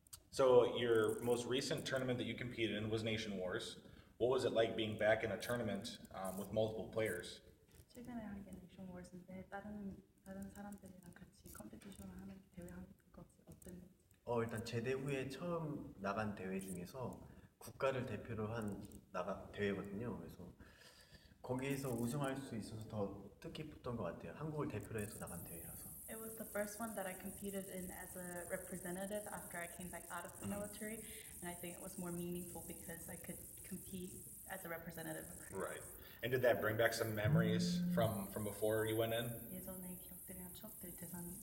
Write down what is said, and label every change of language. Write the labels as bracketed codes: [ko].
[en] So your most recent tournament that you competed in was Nation Wars. What was it like being back in a tournament with multiple players? [ko] 최근에 한 게 네이션 워스인데 다른 사람들이랑 같이 컴피티션을 하는 대회하는 것이 어땠는지. 일단 제대 후에 처음 나간 대회 중에서 국가를 대표로 한 대회거든요. 그래서 거기에서 우승할 수 있어서 더 뜻깊었던 것 같아요. 한국을 대표로 해서 나간 대회라서. [en] It was the first one that I competed in as a representative after I came back out of the military, and I think it was more meaningful because I could compete as a representative of Korea. Right. And did that bring back some memories from before you went in? [ko] 예전의 기억들이랑 추억들이 회상.